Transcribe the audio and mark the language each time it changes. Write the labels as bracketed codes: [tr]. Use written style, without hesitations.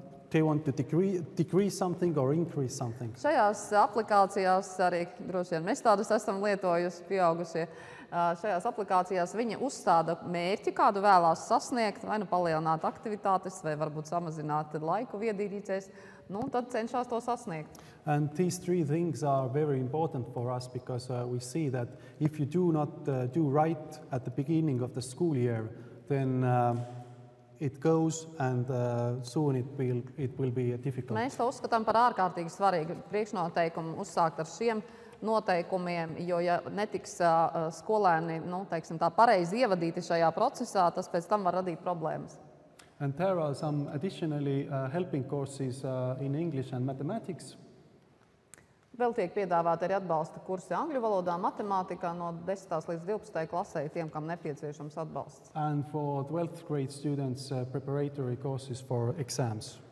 [en] They want to decrease something or increase something. [lv] Šajās aplikācijās arī droši vien mēs tādas esam lietojuši pieaugušie. Šajās aplikācijās viņi uzstāda mērķi, kādu vēlās sasniegt, vai nu palielināt aktivitātes, vai varbūt samazināt laiku viedierīcēs, un tad cenšas to sasniegt. [en] And these three things are very important for us because we see that if you do not do right at the beginning of the school year, then it goes and soon it will be difficult. [lv] Mēs to uzskatām par ārkārtīgi svarīgu priekšnoteikumu uzsākt ar šiem noteikumiem, jo ja netiks skolēni, teiksim tā, pareizi ievadīti šajā procesā, tas pēc tam var radīt problēmas. [en] And there are some additionally helping courses in English and mathematics. [lv] Vēl tiek piedāvāti arī atbalsta kursi angļu valodā, matemātikā no 10. līdz 12. klasē tiem, kam nepieciešams atbalsts. [en] And for 12th grade students, preparatory courses for exams.